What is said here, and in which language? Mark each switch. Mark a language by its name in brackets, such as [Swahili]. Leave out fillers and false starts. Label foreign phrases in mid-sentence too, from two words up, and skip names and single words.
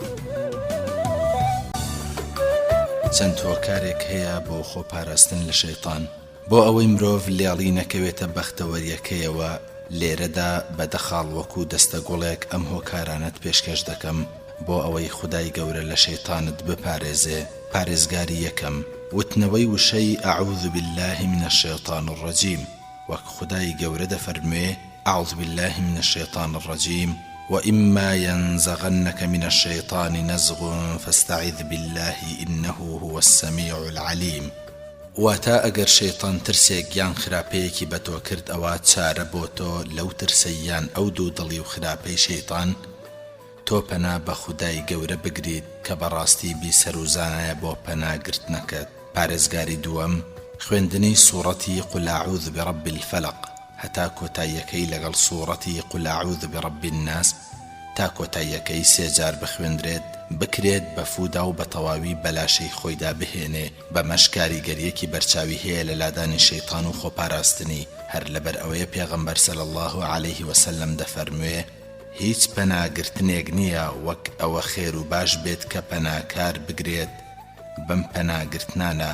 [Central Kurdish] چەند هۆکارێک هەیە بۆ خۆپاراستن لە شەیطان، بۆ ئەوەی مرۆڤ لێڵی نەکەوێتە بەختەوەریەکەیەوە. لێرەدا بەدەخاڵ وەکو دەستەگوڵێک ئەم هۆکارانت پێشکەش دەکەم بۆ ئەوەی خودای گەورە لە شەیطانت بپارێزێ. پارێزگاری یەکەم، وتنەوەی وشەی [Arabic] ئەعوذ بالله من الشیطان الرجیم، [Central Kurdish] وەک خودای گەورە دەفەرموێ [Arabic] أعوذ بالله من الشيطان الرجيم وإما ينزغنك من الشيطان نزغ فاستعذ بالله إنه هو السميع العليم. [Central Kurdish] واتا ئەگەر شەیطان ترسێک یان خراپەیەکی بە تۆ کرد ئەوە چارە بۆ تۆ لەو ترسەیان ئەو دوو دڵی و خراپەی شەیطان تۆ پەنا بە خودای گەورە بگریت کە بەڕاستی بیسەر و زانایە بۆ پەناگرتنەکەت. پارێزگاری دووەم، خوێندنی سوورەتی [Arabic] قل أعوذ برب الفلق [Central Kurdish] هەتا کۆتاییەکەی لەگەڵ سوورەتی [Arabic] قل أعوذ برب الناس [Central Kurdish] تا کۆتاییەکەی 3 جار بخوێندرێت، بکرێت بە فوودا و بە تەواوی بەلاشەی خۆیدا بهێنێ. بەمەش کاریگەریەکی بەرچاوی هەیە لە لادانی شەیطان و خۆپاراستنی. هەر لەبەر ئەوەیە پێغەمبەر [Arabic] صلی الله عليه وسلم [Central Kurdish] دەفەرموێ هیچ پەناگرتنێک نییە وەک ئەوە خێر و باش بێت کە پەناکار بگرێت بەم پەناگرتنانە.